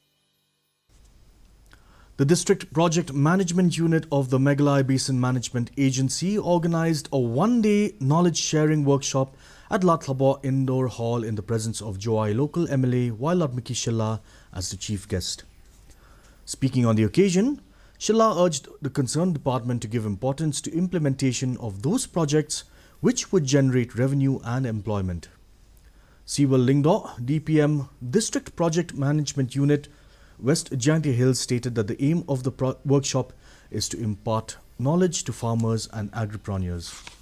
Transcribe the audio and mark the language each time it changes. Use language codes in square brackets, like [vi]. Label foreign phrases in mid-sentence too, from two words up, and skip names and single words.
[en] The District Project Management Unit of the Meghalaya Basin Management Agency organized a one-day knowledge-sharing workshop at Latlaba Indoor Hall in the presence of Joai local MLA Wailatmiki Shilla as the chief guest. Speaking on the occasion, Shilla urged the concerned department to give importance to implementation of those projects which would generate revenue and employment. Siwal Lingdo, DPM, District Project Management Unit, West Jaintia Hills, stated that the aim of the workshop is to impart knowledge to farmers and agripreneurs.